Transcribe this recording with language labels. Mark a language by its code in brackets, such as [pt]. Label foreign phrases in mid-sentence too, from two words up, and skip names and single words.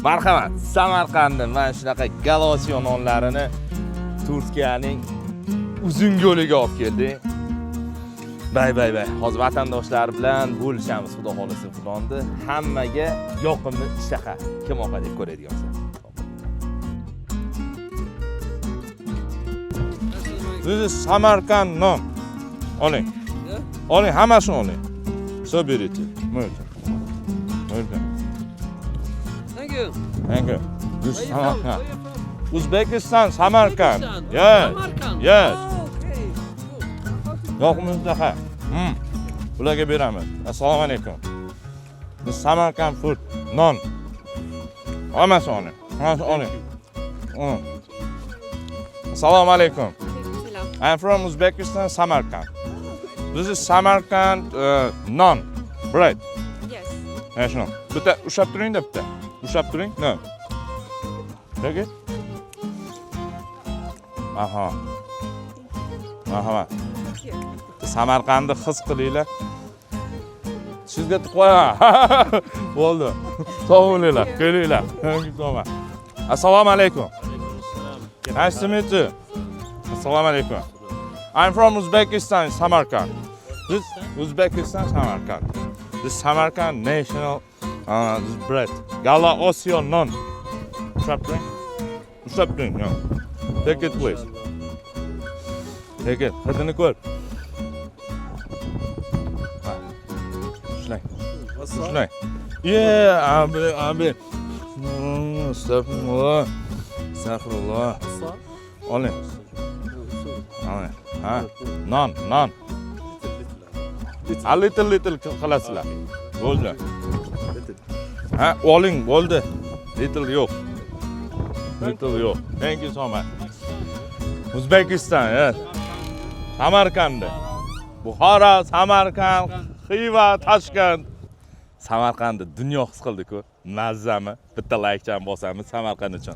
[uz] Marhamat, Samarqandda mana shunaqa galosiyo nonlarini Turkiyaning uzun yo'liga olib keldik. Bay. Hozir vatandoshlar bilan bo'lishamiz, xudo xolisa filonni. Hammaga yoqimli ishtaha. Kim oqa deb ko'radigansiz. [en] This is Samarkand non. [uz] Oling. Oling, hammasini oling. [ru] Соберите. Можно. [en] Thank you. Thank you. This is Where you from? Samarkand. Where you from? Uzbekistan, Samarkand. Uzbekistan? Yes. Samarkand? Yes. Oh, okay. Good. [uz] Yoqimli ishtaha. Bularga beramiz. Assalomu alaykum. [en] This is Samarkand food. Non. [uz] Hammasini oling. Hammasini oling. Assalomu alaykum. [en] I'm from Uzbekistan, Samarkand. This is Samarkand non bread. Yes. [uz] Mana shuni. Bitta ushlab turing-da bitta. Ushlab turing. [en] No. Take it. Aha. [uz] Marhamat. Samarqandni his qilinglar. Sizga qo'yaman. Bo'ldi. Sog' bo'linglar. Kelinglar. Assalomu alaykum. [en] Nice to meet you. [uz] Assalomu alaykum. [en] I'm from Uzbekistan, Samarkand. This Uzbekistan, Samarkand. This Samarkand national this bread. [uz] Gala Osio non. Ushab no. [en] Take it, please. Take it. [uz] Hidini ko'r. Shunday. Yeah, abi. Astagfirullah. Astagfirullah. Oling. Ha, non. [en] A little [uz] qilasizlar. Bo'ldi. Ha, oling, bo'ldi. Little yo'q. [en] Thank you so much. Uzbekistan, yes. Samarkand. Buxoro, Samarkand, Xiva, Toshkent. [uz] Samarqandni dunyo his qildi-ku. Mazzami? Bitta like-chan bosamiz Samarqand uchun.